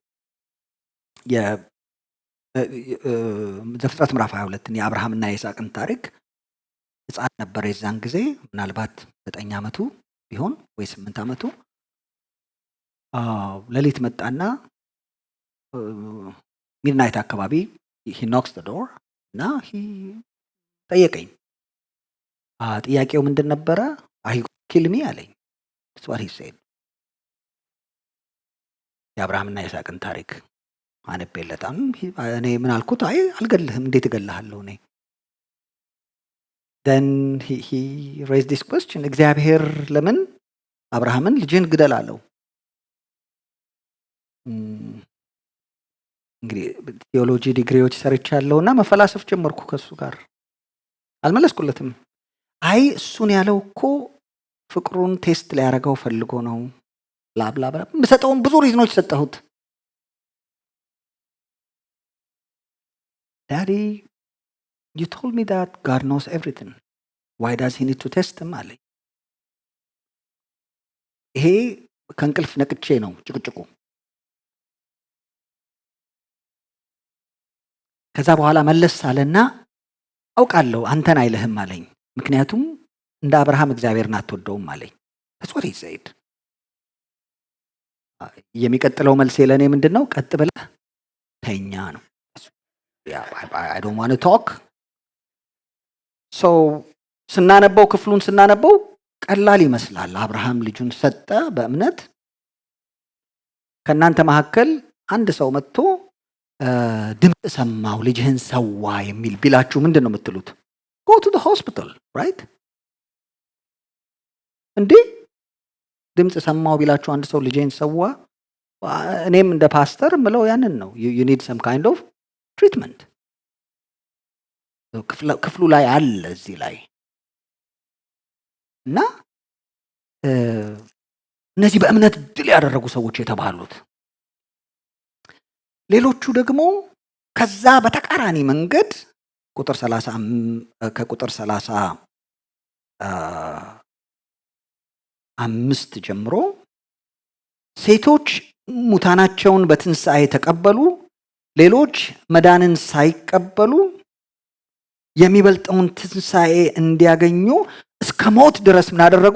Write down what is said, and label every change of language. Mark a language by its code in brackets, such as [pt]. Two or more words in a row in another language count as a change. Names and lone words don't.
[am] ዘፍጥረት ምዕራፍ 22ን የአብርሃምና የይስሐቅን ታሪክ። ሕፃን ነበር የዛን ጊዜ ምናልባት 9 ዓመቱ ቢሆን ወይ 8 ዓመቱ። ሌሊት መጣና ሚድናይት አካባቢ [en] he knocks the door [am] እና ጠየቀኝ። ጥያቄው ምንድን ነበረ? [en] are you kill me [am] አለኝ። [en] that's what he said። [am] የአብርሃምና የይስሐቅን ታሪክ አነበለታም። እኔ ምን አልኩት? አይ አልገልህም፣ እንዴት እገልሃለሁ እኔ። [en] then he raised this question [am] እግዚአብሔር ለምን አብርሃምን ልጅን ግደል አለው? እንግዲህ ቴዎሎጂ ዲግሪዎች ሰርቻለሁና መፈላሰፍ ጀመርኩ ከሱ ጋር። አልመለስኩለትም። አይ እሱን ያለው እኮ ፍቅሩን ቴስት ሊያደርገው ፈልጎ ነው። ላብላ በሰጠውም ብዙ ሪዝኖች ሰጠሁት። ዳዲ [en] you told me that God knows everything. Why does he need to test him [am] አለኝ። ይሄ ከእንቅልፍ ነቅቼ ነው ጭቅጭቁ። ከዛ በኋላ መለስ አለና አውቃለሁ አንተን አይልህም አለኝ። ምክንያቱም እንደ አብርሃም እግዚአብሔርን አትወደውም አለኝ። [en] that's what he said። [am] የሚቀጥለው መልሴ ለእኔ ምንድን ነው? ቀጥ ብለህ ተኛ ነው። [en] I don't want to talk። [am] ስናነበው ክፍሉን ስናነበው ቀላል ይመስላል። አብርሃም ልጁን ሰጠ በእምነት። ከእናንተ መካከል አንድ ሰው መጥቶ ድምፅ ሰማሁ ልጅህን ሰዋ የሚል ቢላችሁ ምንድን ነው የምትሉት? [en] go to the hospital right? [am] እንዴ ድምፅ ሰማሁ ቢላችሁ አንድ ሰው ልጅህን ሰዋ፣ እኔም እንደ ፓስተር ምለው ያንን ነው። [en] you need some kind of treatment። [am] ክፍሉ ላይ አለ እዚህ ላይ እና እነዚህ በእምነት ድል ያደረጉ ሰዎች የተባሉት። ሌሎቹ ደግሞ ከዛ በተቃራኒ መንገድ ቁጥር 30 ከቁጥር 35 ጀምሮ ሴቶች ሙታናቸውን በትንሣኤ ተቀበሉ፣ ሌሎች መዳንን ሳይቀበሉ የሚበልጠውን ትንሣኤ እንዲያገኙ እስከ ሞት ድረስ ምን አደረጉ?